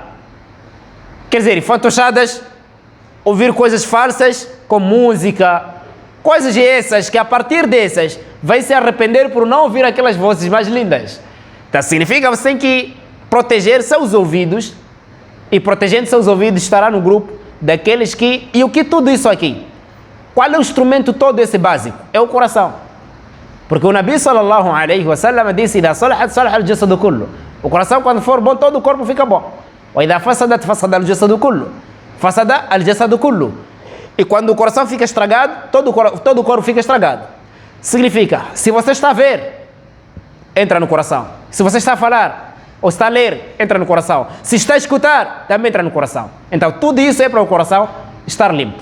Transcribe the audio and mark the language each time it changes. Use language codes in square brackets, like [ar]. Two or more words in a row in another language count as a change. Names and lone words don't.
[pt] Quer dizer, fantochadas, ouvir coisas falsas com música, coisas essas que a partir dessas vai se arrepender por não ouvir aquelas vozes mais lindas. Então significa que você tem que proteger seus ouvidos, e protegendo seus ouvidos estará no grupo daqueles que... E o que tudo isso aqui? Qual é o instrumento todo esse básico? É o coração. Porque o Nabi [ar] صلى الله عليه وسلم [pt] disse: [ar] "إذا صلحت صلح الجسد كله." [pt] O coração, quando for bom, todo o corpo fica bom. [ar] وإذا فسدت فسد الجسد كله. فسد الجسد كله. [pt] E quando o coração fica estragado, todo o corpo fica estragado. Significa, se você está a ver, entra no coração. Se você está a falar ou está a ler, entra no coração. Se está a escutar, também entra no coração. Então, tudo isso é para o coração estar limpo.